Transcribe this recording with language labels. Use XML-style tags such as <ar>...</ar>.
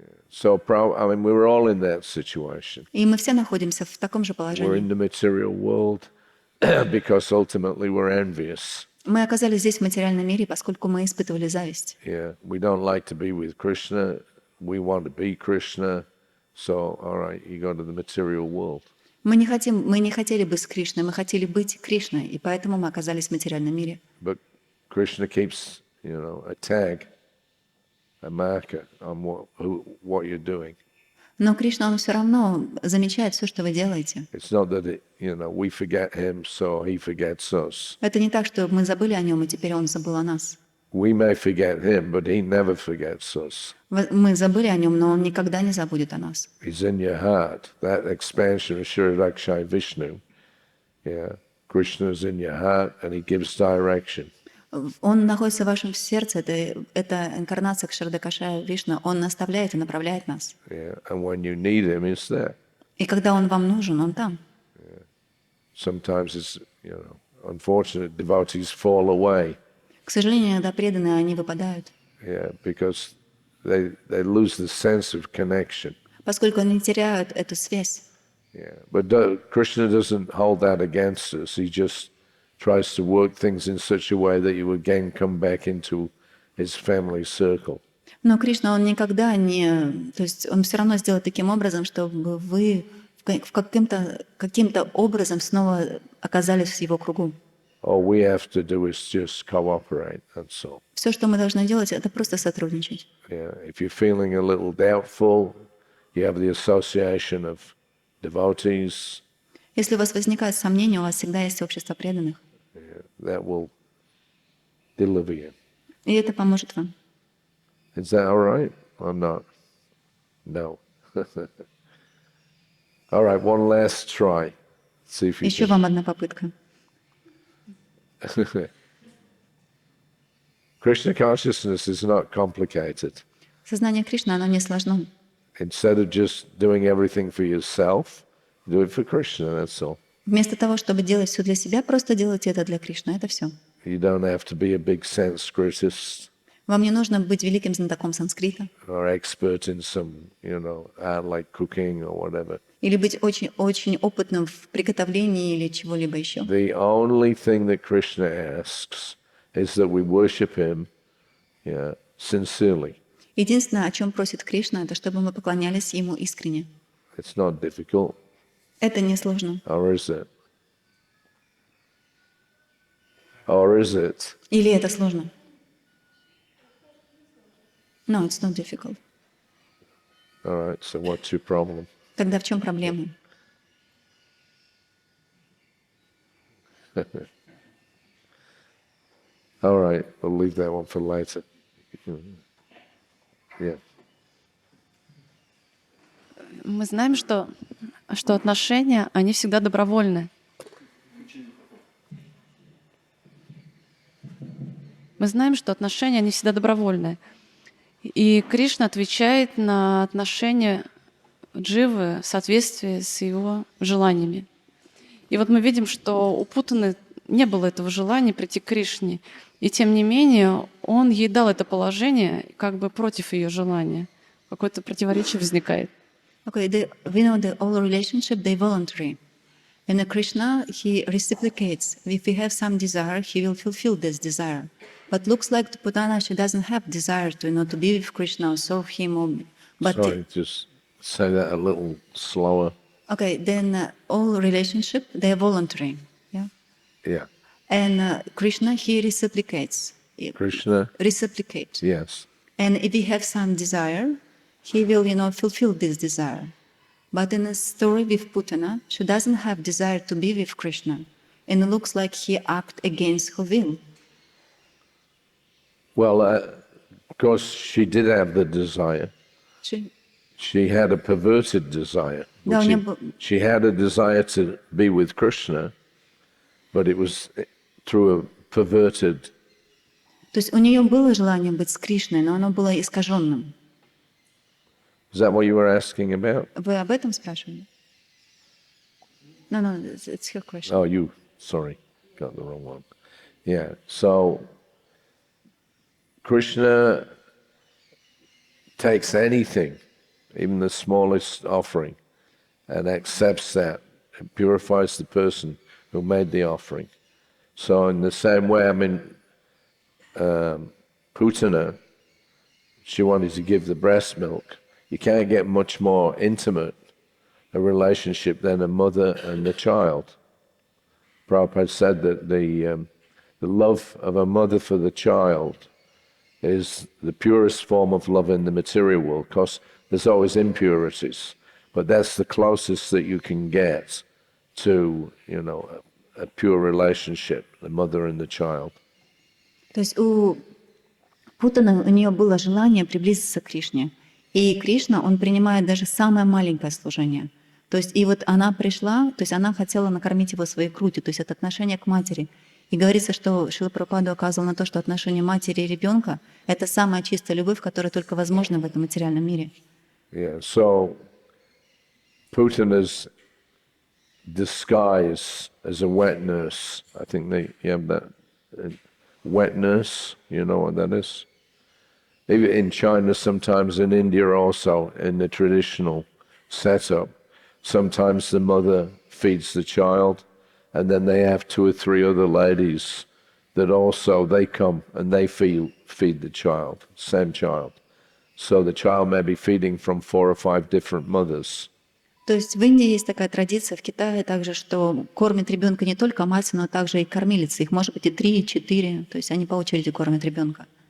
<en>So, we were all in that situation.</en> <ru>И мы все находимся в таком же</ru> <en>We're</en> <ru>положении.</ru> <en>in the material world because ultimately we're envious.</en> <ru>Мы оказались здесь в материальном мире, поскольку мы испытывали зависть.</ru> <en>Yeah, we don't like to be with Krishna. We want to be Krishna. So, all right, you go to the material world.</en> <ru>Мы не хотели быть с Кришной, мы хотели быть Кришной, и поэтому мы оказались в материальном мире.</ru> <en>But Krishna keeps, a tag, a marker on what you're doing.</en> <ru>Но Кришна, он все равно замечает все, что вы делаете.</ru> <en>It's not that we forget him, so he forgets us.</en> <ru>Это не так, что мы забыли о нем, и теперь он забыл о нас.</ru> <en>We may forget him, but he never forgets us.</en> <ru>Мы забыли о нем, но он никогда не забудет о нас.</ru> <en>He's in your heart. That expansion of Shri Vishnu. Yeah, Krishna is in your heart, and he gives direction.</en> <ru>Он находится в вашем сердце, это инкарнация Кшардакашая Вишну, он наставляет и направляет нас.</ru> <en>Yeah, and when you need him, he's there.</en> <ru>И когда он вам нужен, он там.</ru> <en>Yeah. Sometimes it's, unfortunate devotees fall away.</en> <ru>К сожалению, иногда преданные, они выпадают.</ru> <en>Yeah, because they lose the sense of connection.</en> <ru>Поскольку они теряют эту связь.</ru> <en>Yeah, but Krishna doesn't hold that against us. He just tries to work things in such a way that you again come back into his family circle.</en> <ru>Но Кришна, он никогда не... То есть он все равно сделает таким образом, чтобы вы каким-то образом снова оказались в его кругу.</ru> <en>All we have to do is just cooperate, that's all.</en> <ru>Все, что мы должны делать, это просто сотрудничать.</ru> <en>Yeah, if you're feeling a little doubtful, you have the association of devotees.</en> <ru>Если у вас возникают сомнения, у вас всегда есть общество преданных.</ru> <en>Yeah, that will deliver you.</en> <ru>И это поможет вам.</ru> <en>Is that all right or not? No. All right, one last try. See if you</en> <ru>Еще</ru> <en>can.</en> <ru>вам одна попытка.</ru> <en>Krishna consciousness is not complicated.</en> <ru>Сознание Кришны, оно не сложно.</ru> <en>Instead of just doing everything for yourself, do it for Krishna, that's all.</en> <ru>Вместо того, чтобы делать все для себя, просто делайте это для Кришны. Это все.</ru> <en>You don't have to be a big Sanskritist</en> <ru>Вам не нужно быть великим знатоком санскрита</ru> <en>or expert in some, art like cooking or whatever.</en> <ru>или быть очень опытным в приготовлении или чего-либо еще.</ru> <en>The only thing that Krishna asks is that we worship him sincerely.</en> <ru>Единственное, о чем просит Кришна, это чтобы мы поклонялись Ему искренне.</ru> <en>It's not difficult,</en> <ru>Это несложно.</ru> <en>or is it? Or is it?</en> <ru>Или это сложно?</ru> <en>No, it's not difficult. All right, so what's your problem?</en> <ru>Тогда в чем проблема?</ru> <en>All right, we'll leave that one for later. Yeah.</en> <ru>Мы знаем, что отношения, они всегда добровольны. Мы знаем, что отношения, они всегда добровольны. И Кришна отвечает на отношения дживы в соответствии с его желаниями. И вот мы видим, что у Путаны не было этого желания прийти к Кришне. И тем не менее, он ей дал это положение как бы против ее желания. Какое-то противоречие возникает.</ru> <en>Okay, we know that all relationship, they voluntary. And Krishna, he reciprocates. If we have some desire, he will fulfill this desire. But looks like to Putana, she doesn't have desire to be with Krishna or serve him. Sorry, just say that a little slower. Okay, then all relationship, they are voluntary. Yeah. Yeah. And Krishna, he reciprocates. Krishna? Reciprocates. Yes. And if we have some desire, he will, fulfill this desire. But in the story with Putana, she doesn't have desire to be with Krishna. And it looks like he acts against her will. Well, of course, she did have the desire. She had a perverted desire. She had a desire to be with Krishna, but it was through a perverted.</en> <ru>То есть у нее было желание быть с Кришной, но оно было искаженным.</ru> <en>Is that what you were asking about?</en> <ru>Вы об этом спрашивали?</ru> <en>No, it's your question. Oh, sorry, got the wrong one. Yeah, so Krishna takes anything, even the smallest offering, and accepts that and purifies the person who made the offering. So in the same way, Putana, she wanted to give the breast milk. You can't get much more intimate a relationship than a mother and a child. Prabhupada said that the love of a mother for the child is the purest form of love in the material world, because there's always impurities, but that's the closest that you can get to, a pure relationship, the mother and the child.</en> <ru>То есть у Путаны, у нее было желание приблизиться к Кришне. И Кришна, он принимает даже самое маленькое служение. То есть и вот она пришла, то есть она хотела накормить его своей грудью, то есть это отношение к матери. И говорится, что Шрила Прабхупада указывал на то, что отношение матери и ребенка — это самая чистая любовь, которая только возможна в этом материальном мире.</ru> <en>Yeah, so Putana's disguise as a wet nurse, I think you have that wet nurse, you know what that is? Even in China, sometimes in India also, in the traditional setup, sometimes the mother feeds the child, and then they have 2 or 3 other ladies that also, they come and they feed the child, same child. So the child may be feeding from 4 or 5 different mothers.</en> <ru>То есть в Индии есть такая традиция, в Китае также, что кормит ребенка не только мать, но также и кормилица. Их может быть и 3, и 4, то есть они по очереди кормят ребенка.</ru>